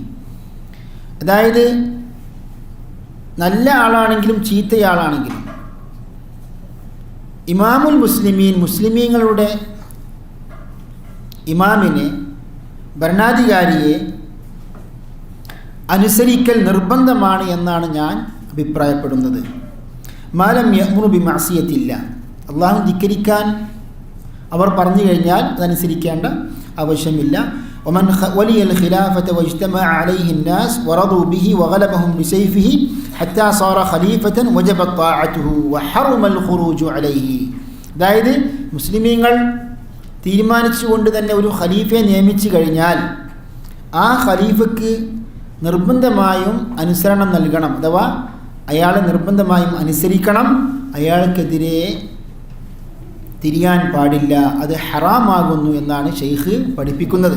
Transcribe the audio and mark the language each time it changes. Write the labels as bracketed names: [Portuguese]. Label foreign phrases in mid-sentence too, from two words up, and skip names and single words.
[Malayalam] അതായത് നല്ല ആളാണെങ്കിലും ചീത്തയാളാണെങ്കിലും [Arabic] إمام المسلمين, [Malayalam] മുസ്ലിമീങ്ങളുടെ ഇമാമിനെ, ഭരണാധികാരിയെ അനുസരിക്കൽ നിർബന്ധമാണ് എന്നാണ് ഞാൻ അഭിപ്രായപ്പെടുന്നത്. [Arabic] ما لم يأمر بمعصية الله, [Malayalam] അള്ളാഹു ധിക്കരിക്കാൻ അവർ പറഞ്ഞു കഴിഞ്ഞാൽ അതനുസരിക്കേണ്ട ആവശ്യമില്ല. [Arabic] ومن ولي الخلافة واجتمع عليه الناس ورضوا به وغلبهم بسيفه حتى صار خليفة وجبت طاعته وحرم الخروج عليه. [Malayalam] അതായത് മുസ്ലിമീങ്ങൾ തീരുമാനിച്ചുകൊണ്ട് തന്നെ ഒരു ഖലീഫയെ നിയമിച്ചു കഴിഞ്ഞാൽ ആ ഖലീഫയ്ക്ക് നിർബന്ധമായും അനുസരണം നൽകണം, അഥവാ അയാളെ നിർബന്ധമായും അനുസരിക്കണം, അയാൾക്കെതിരെ തിരിയാൻ പാടില്ല, അത് ഹറാമാകുന്നു എന്നാണ് ഷെയ്ഖ് പഠിപ്പിക്കുന്നത്.